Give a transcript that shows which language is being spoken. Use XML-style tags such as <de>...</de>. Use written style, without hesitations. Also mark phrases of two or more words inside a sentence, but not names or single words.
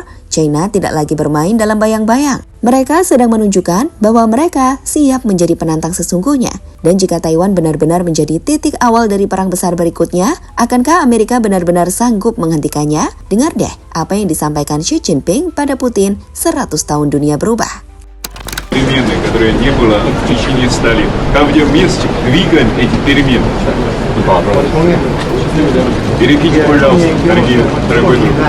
<id>China tidak lagi bermain dalam bayang-bayang. Mereka sedang menunjukkan bahwa mereka siap menjadi penantang sesungguhnya. Dan jika Taiwan benar-benar menjadi titik awal dari perang besar berikutnya, akankah Amerika benar-benar sanggup menghentikannya? Dengar deh apa yang disampaikan Xi Jinping pada Putin 100 tahun dunia berubah.</id> <ru>Перемены, которые не было в течение 100 лет. Там, где вместе двигаем эти перемены. Перекиньте, пожалуйста, дорогой друг.</ru>